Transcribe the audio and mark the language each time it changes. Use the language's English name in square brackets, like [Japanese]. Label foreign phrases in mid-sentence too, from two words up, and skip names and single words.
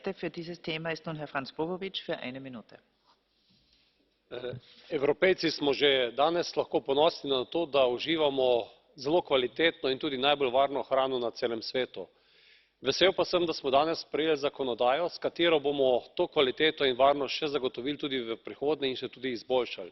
[German] Experte für dieses Thema ist nun Herr Franz Bogovič für eine Minute. [Slovenian] Evropejci smo že danes lahko ponosni na to, da uživamo zelo kvalitetno in tudi najbolj varno hrano na celem svetu. Vesel pa sem, da smo danes sprejeli zakonodajo, s katero bomo to kvaliteto in varnost še zagotovili tudi v prihodnje in še tudi izboljšali.